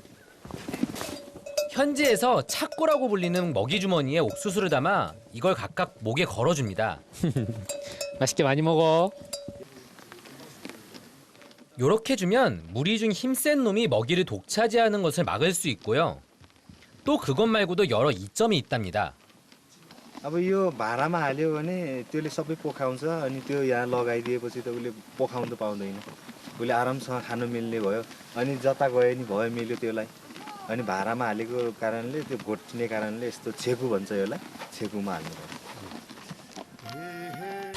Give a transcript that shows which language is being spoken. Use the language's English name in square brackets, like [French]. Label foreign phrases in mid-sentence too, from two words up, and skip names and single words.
[Korean] 현지에서 착고라고 불리는 먹이 주머니에 옥수수를 담아 이걸 각각 목에 걸어줍니다. 맛있게 많이 먹어. 요렇게 주면 무리 중 힘센 놈이 먹이를 독차지하는 것을 막을 수 있고요. 또 그것 말고도 여러 이점이 있답니다. [Nepali] अब यो भाँडामा हाल्यो भने त्यसले सबै पोखाउँछ अनि त्यो यहाँ लगाइदिएपछि त उसले पोखाउनु पाउँदैन। उसले आरामसँग खानु मिल्ने भयो अनि जता गए नि भयो मिल्यो त्यसलाई। अनि भाँडामा हालेको कारणले त्यो घोट्ने कारणले यस्तो छेकु भन्छ यसलाई, छेकुमा हाल्नु पर्छ।